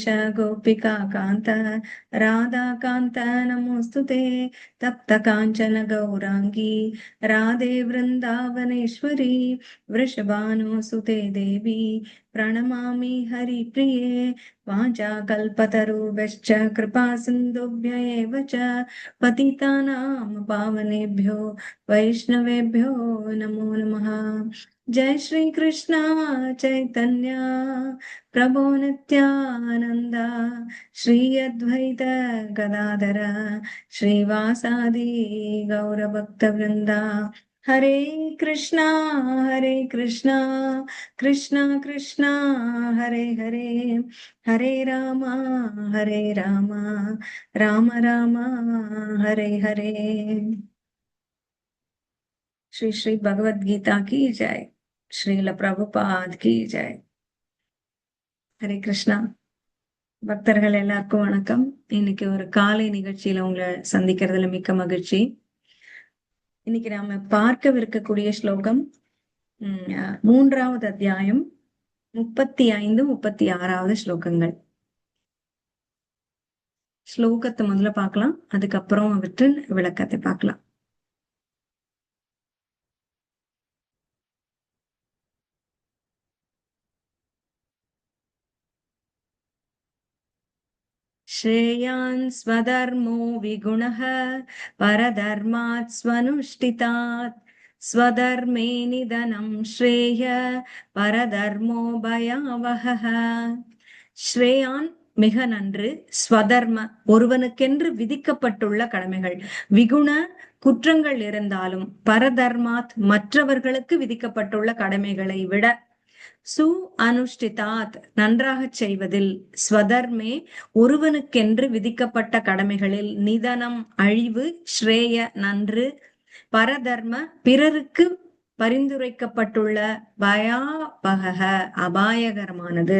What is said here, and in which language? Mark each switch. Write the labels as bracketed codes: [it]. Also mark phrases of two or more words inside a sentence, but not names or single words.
[sa] गोपिका कान्त राधाकान्त नमोऽस्तुते तप्त काञ्चन गौराङ्गी राधे वृन्दावनेश्वरी वृषभानुसुते देवी प्रणमामि हरिप्रिये वाञ्छाकल्पतरुभ्यश्च कृपा सिन्धुभ्य एव च पतितानां पावनेभ्यो वैष्णवेभ्यो नमो नमः। जय श्री कृष्ण चैतन्य प्रभो नित्यानंद श्री अद्वैत गदाधर श्रीवासादि गौरभक्तवृंदा हरे कृष्णा कृष्ण कृष्ण हरे हरे हरे राम राम राम हरे हरे। [hi] श्री श्री भगवद गीता की जय। श्रील प्रभुपाद की जय। [sa] हरे कृष्णा. [ta] பக்தர்கள் எல்லாருக்கும் வணக்கம். இன்னைக்கு ஒரு காலை நிகழ்ச்சியில உங்களை சந்திக்கிறதுல மிக்க மகிழ்ச்சி. இன்னைக்கு நாம பார்க்கவிருக்கக்கூடிய ஸ்லோகம் 3வது அத்தியாயம் 35, 36வது ஸ்லோகங்கள். ஸ்லோகத்தை முதல்ல பார்க்கலாம், அதுக்கப்புறம் அவற்றின் விளக்கத்தை பார்க்கலாம். [sa] श्रेयान् स्वधर्मो विगुणः परधर्मात् स्वनुष्ठितात् स्वधर्मे निधनं श्रेय परधर्मो भयावहः. [ta] ஸ்ரேயான் மிக நன்று, ஸ்வதர்ம ஒருவனுக்கென்று விதிக்கப்பட்டுள்ள கடமைகள், விகுண குற்றங்கள் இருந்தாலும், பரதர்மாத் மற்றவர்களுக்கு விதிக்கப்பட்டுள்ள கடமைகளை விட, சு அனுஷ்டிதாத் நன்றாக செய்வதில், ஸ்வதர்மே ஒருவனுக்கென்று விதிக்கப்பட்ட கடமைகளில், நிதனம் அழிவு, ஸ்ரேய நன்று, பரதர்ம பிறருக்கு பரிந்துரைக்கப்பட்டுள்ள, பயாபக அபாயகரமானது.